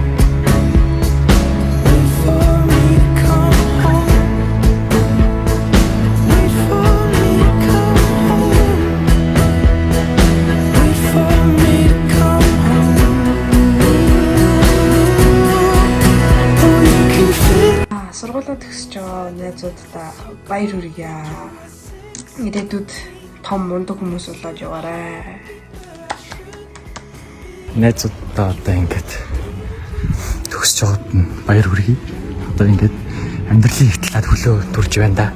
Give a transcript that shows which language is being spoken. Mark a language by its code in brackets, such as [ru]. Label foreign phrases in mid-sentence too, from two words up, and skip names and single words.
[en] Wait for me to come home. Wait for me to come home. Wait for me to come home. Oh, you can feel. [mn] Сургуулаа төгсөж байгаа найзуудаа баяр хүргье. Ирээдүйд том мундаг хүмүүс болоод яваарай. Найзуудаа одоо ингээд төгсөж байгаад нь баяр хүргэе. Одоо ингээд амьдралын их талаар хөлөө төрж байна да.